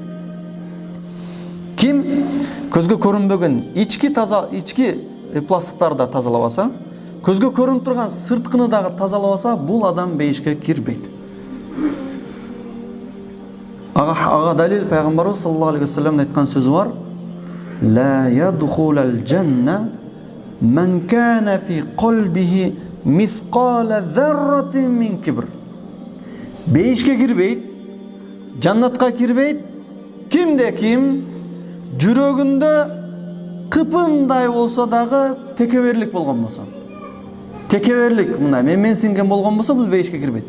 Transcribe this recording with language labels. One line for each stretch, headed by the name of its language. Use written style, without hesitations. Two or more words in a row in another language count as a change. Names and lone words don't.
Kyrgyz: Ким көзгө көрүнбөгөн ички пластыктарды тазалабаса, көзгө көрүнүп турган сырткыны дагы тазалабаса, бул адам бейишке кирбейт. Ага далил пайгамбарыбыз
Arabic: صلى الله عليه وسلم
Kyrgyz: айткан сөзү бар.
Arabic: لا يدخل الجنة من كان في قلبه مثقال ذرة من كبر.
Kyrgyz: Бейишке кирбейт, жаннатка кирбейт кимде ким жүрөгүндө кыпындай болсо дагы текеберлик болгон болсо. Текеберлик мына менсинген болгон болсо, бул бейишке кирбейт.